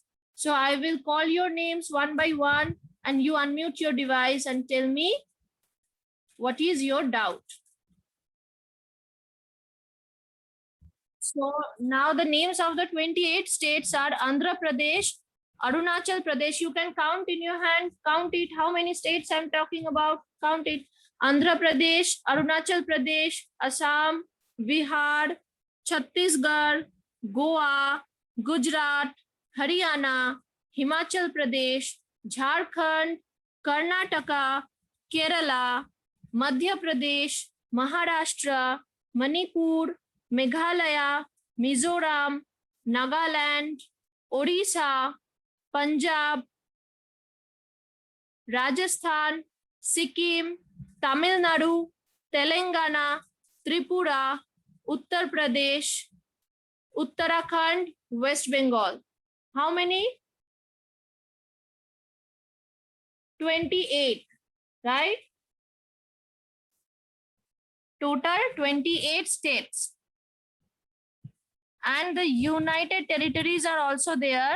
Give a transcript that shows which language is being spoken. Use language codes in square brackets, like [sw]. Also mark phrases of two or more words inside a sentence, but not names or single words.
[en] So I will call your names one by one and you unmute your device and tell me what is your doubt. So now the names of the 28 states are Andhra Pradesh, Arunachal Pradesh. You can count in your hand, count it. How many states I'm talking about? Count it. Andhra Pradesh, Arunachal Pradesh, Assam, Bihar, Chhattisgarh, Goa, Gujarat, Haryana, Himachal Pradesh, Jharkhand, Karnataka, Kerala, Madhya Pradesh, Maharashtra, Manipur, Meghalaya, Mizoram, Nagaland, Odisha, Punjab, Rajasthan, Sikkim, Tamil Nadu, Telangana, Tripura, Uttar Pradesh, Uttarakhand, West Bengal. How many? 28, right? Total 28 states. And the United Territories are also there.